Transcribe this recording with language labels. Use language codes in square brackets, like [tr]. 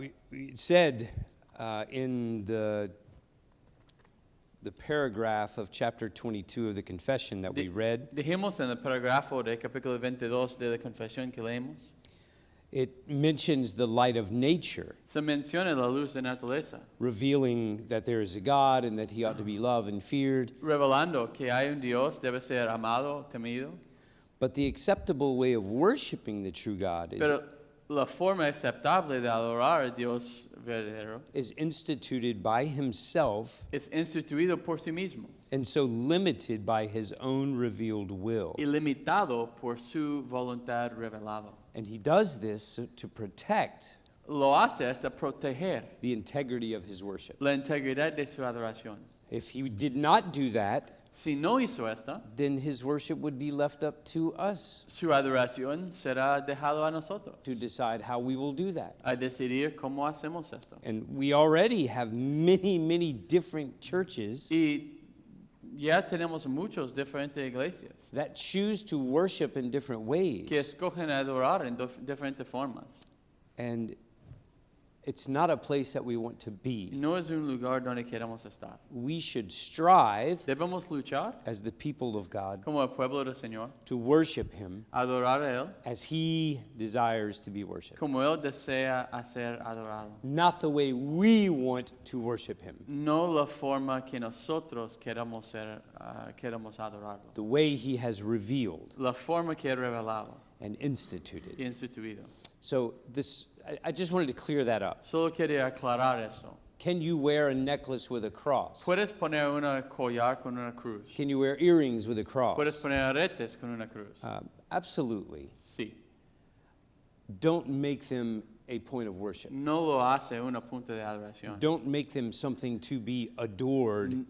[en] We said in the paragraph of chapter 22 of the confession that we read, [es] Dijimos en el parágrafo de capítulo 22 de la confesión que leemos, [en] it mentions the light of nature, [es] se menciona la luz de naturaleza, [en] revealing that there is a God and that he ought to be loved and feared. [es] revelando que hay un Dios debe ser amado, temido, [en] But the acceptable way of worshiping the true God [es] pero la forma aceptable de adorar a Dios verdadero [en] is instituted by himself [es] es instituido por sí mismo [en] and so limited by his own revealed will. [es] y limitado por su voluntad revelada. [en] And he does this to protect [es] Lo hace hasta proteger [en] the integrity of his worship. [es] la integridad de su adoración. [en] If he did not do that, [es] Si no hizo esto, [en] then his worship would be left up to us [es] su adoración será dejado a nosotros [en] to decide how we will do that. [es] a decidir cómo hacemos esto. [en] And we already have many, many different churches [es] Y ya tenemos muchos diferentes iglesias [en] that choose to worship in different ways. [es] que escogen adorar en diferentes formas. [en] And it's not a place that we want to be. [es] No es un lugar donde queremos estar. [en] We should strive [es] Debemos luchar [en] as the people of God [es] como el pueblo del Señor, [en] to worship him [es] adorar a Él [en] as he desires to be worshiped. [es] como Él desea ser adorado. [en] Not the way we want to worship him. [es] No la forma que nosotros queremos adorarlo. [en] The way he has revealed [es] La forma que Él revelado [en] and instituted. [es] y instituido. [en] So I just wanted to clear that up. [es] Solo quería aclarar esto. [en] Can you wear a necklace with a cross? [es] Puedes poner una collar con una cruz. [en] Can you wear earrings with a cross? [es] Puedes poner aretes con una cruz. [en] Absolutely. [es] Sí. [en] Don't make them a point of worship. [es] No lo hace una punta de adoración. [en] Don't make them something to be adored